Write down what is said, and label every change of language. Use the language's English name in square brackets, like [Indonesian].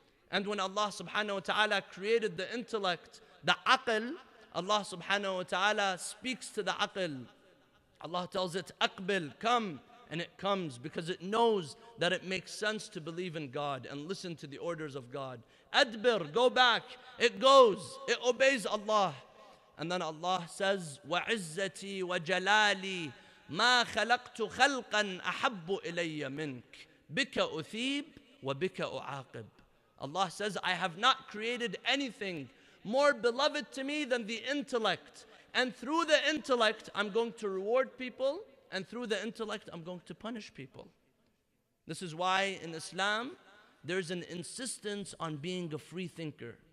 [English] And when Allah subhanahu wa ta'ala created the intellect, the aql, Allah subhanahu wa ta'ala speaks to the aql. Allah tells it, aqbil, come. And it comes because it knows that it makes sense to believe in God and listen to the orders of God. Adbir, go back. It goes. It obeys Allah. And then Allah says, [Arabic] وَعِزَّتِي وَجَلَالِي مَا خَلَقْتُ خَلْقًا أَحَبُّ إِلَيَّ مِنْكَ بِكَ أُثِيبُ وَبِكَ أُعَاقِبُ. [English] Allah says, I have not created anything more beloved to me than the intellect. And through the intellect, I'm going to reward people. And through the intellect, I'm going to punish people. This is why in Islam, there's an insistence on being a free thinker.